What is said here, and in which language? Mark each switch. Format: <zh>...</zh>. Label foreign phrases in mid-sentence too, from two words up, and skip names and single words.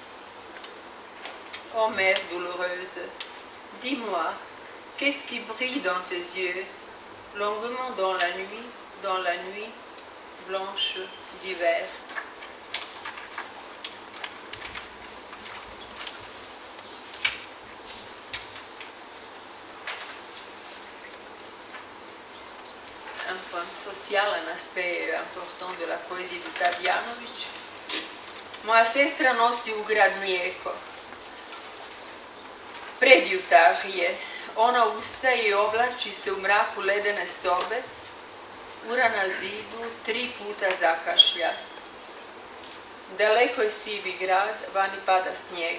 <fr>Ô mère douloureuse, dis-moi, qu'est-ce qui brille dans tes yeux, longuement dans la nuit blanche d'hiver. Un point social, un aspect important de la poezija de Tadijanović.</fr> <hr>Moja sestra nosi u grad mlijeko. Predjutar je, ona ustaje i oblači se u mraku ledene sobe, ura na zidu 3 puta zakašlja. Daleko je sivi grad, vani pada snijeg.</hr>